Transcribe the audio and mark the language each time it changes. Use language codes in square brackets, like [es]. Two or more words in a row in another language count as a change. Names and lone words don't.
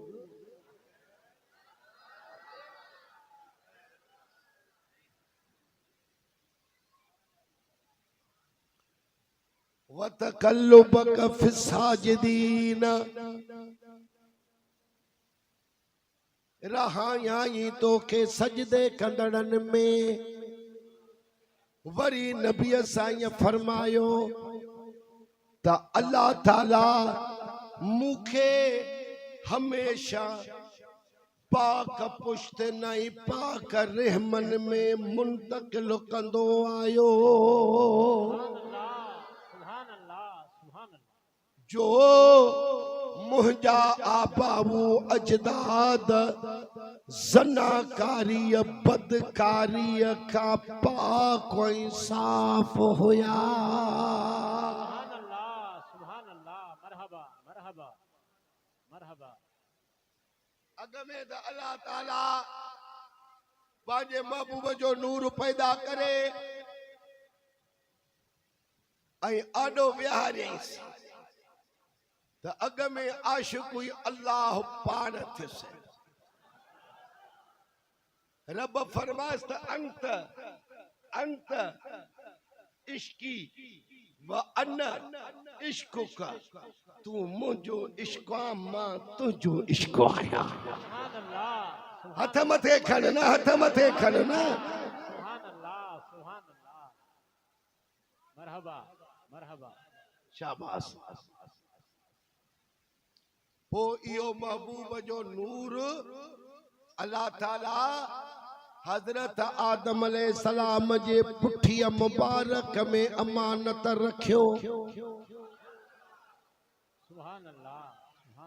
[ar] وتقلبك في الساجدين [sd] रहायाई तोखे सजदे कंदड़न में वरी नबी साईं फरमायो त अल्लाह ताला मूंखे हमेशा पाक पुश्त नहीं पाक रहमन में मुंतकिल कंदो आयो [ar] سبحان الله سبحان الله [sd] जो मुंहिंजा आबाऊ अजदाद ज़नाकारी बदकारी खां पाक ऐं साफ़ हुया [ar] سبحان الله مرحبا مرحبا مرحبا [sd] अग में त अल्लाह ताला पंहिंजे महबूब जो नूर पैदा करे ऐं आॾो विहारियईंसि त अग में आशिक़ हुई अल्लाह पाण थियसि रब फरमाइस त [ar] أنت عشقي وأنا عشقك [sd] तू मुंहिंजो इश्क आ मां तुंहिंजो इश्क आहियां [ar] سبحان الله [sd] हथ मथे खण न हथ मथे खण न [ar] سبحان الله مرحبا مرحبا [sd] शाबाश पो इहो महबूब जो नूर अल्लाह ताला हजरत आदम अलैहिस्सलाम जे पुठीअ मुबारक में अमानत रखियो [ar] سبحان الله